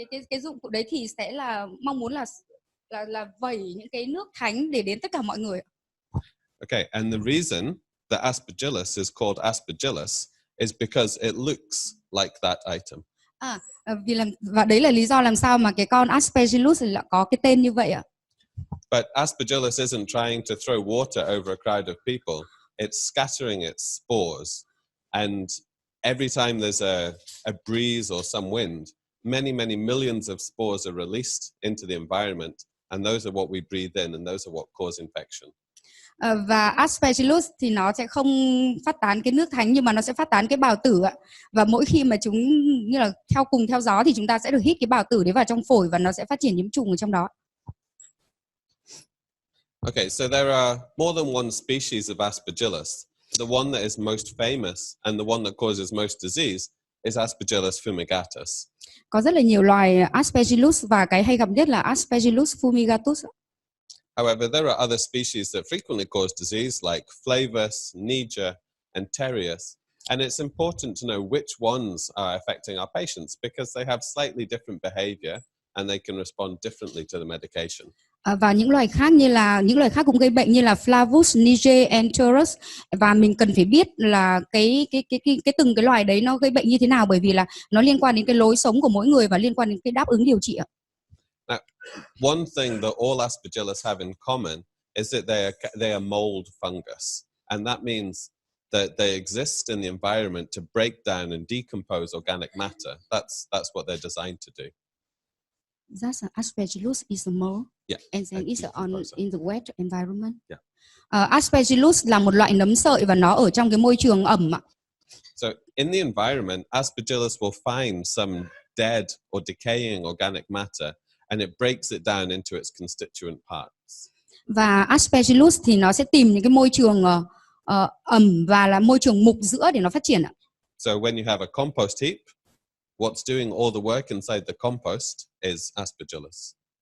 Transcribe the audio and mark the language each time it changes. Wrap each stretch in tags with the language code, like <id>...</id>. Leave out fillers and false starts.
<vi>Cái dụng cụ đấy thì sẽ là mong muốn là vẩy những cái nước thánh để đến tất cả mọi người.</vi> <en>Okay, and the reason the Aspergillus is called Aspergillus is because it looks like that item.</en> <vi>Và đấy là lý do làm sao mà cái con Aspergillus lại có cái tên như vậy ạ.</vi> <en>But Aspergillus isn't trying to throw water over a crowd of people. It's scattering its spores. And every time there's a breeze or some wind, many millions of spores are released into the environment. And those are what we breathe in, and those are what cause infection.</en> <vi>Và Aspergillus thì nó sẽ không phát tán cái nước thánh nhưng mà nó sẽ phát tán cái bào tử ạ. Và mỗi khi mà chúng như là theo gió thì chúng ta sẽ được hít cái bào tử đấy vào trong phổi và nó sẽ phát triển nhiễm trùng ở trong đó.</vi> <en>Okay, so there are more than one species of Aspergillus. The one that is most famous and the one that causes most disease is Aspergillus fumigatus.</en> <vi>Có rất là nhiều loài Aspergillus và cái hay gặp nhất là Aspergillus fumigatus.</vi> <en>However, there are other species that frequently cause disease like Flavus, Niger, and Terrius. And it's important to know which ones are affecting our patients because they have slightly different behavior and they can respond differently to the medication.</en> <vi>Và những loài khác cũng gây bệnh như là Flavus, Niger, and Terrius, và mình cần phải biết là cái từng cái loài đấy nó gây bệnh như thế nào bởi vì là nó liên quan đến cái lối sống của mỗi người và liên quan đến cái đáp ứng điều trị ạ.</vi> <en>Now, one thing that all Aspergillus have in common is that they are mold fungus, and that means that they exist in the environment to break down and decompose organic matter. That's what they're designed to do. That's Aspergillus is a mold, yeah, and then it's in the wet environment. Yeah.</en> <vi>Aspergillus là một loại nấm sợi và nó ở trong cái môi trường ẩm ạ.</vi> <en>So in the environment, Aspergillus will find some dead or decaying organic matter, and it breaks it down into its constituent parts.</en> <vi>Và Aspergillus thì nó sẽ tìm những cái môi trường ẩm và là môi trường mục giữa để nó phát triển ạ.</vi> <en>So when you have a compost heap, what's doing all the work inside the compost is Aspergillus.</en>